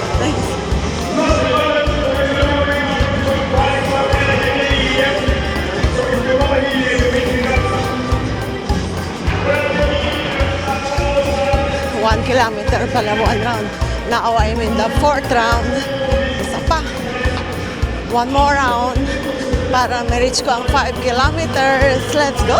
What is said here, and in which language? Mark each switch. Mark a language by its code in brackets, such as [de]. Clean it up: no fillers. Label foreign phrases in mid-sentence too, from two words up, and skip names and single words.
[en] Nice. One kilometer pala, one round. Now I'm in the fourth round. [tl] Isa pa. [en] One more round [tl] para ma-reach ko ang [en] 5 kilometers. Let's go!